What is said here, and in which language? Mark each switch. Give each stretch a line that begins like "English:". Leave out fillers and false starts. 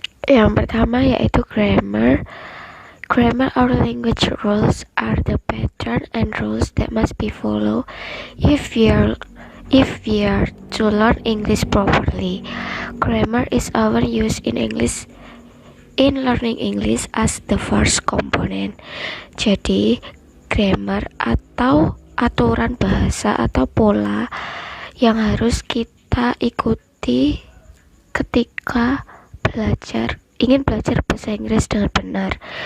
Indonesian: Yang pertama yaitu grammar.
English: Grammar or language rules are the pattern and rules that must be followed if we are to learn English properly. Grammar is often used in learning English as the first component.
Indonesian: Jadi, grammar atau aturan bahasa atau pola yang harus kita ikuti ketika ingin belajar bahasa Inggris dengan benar.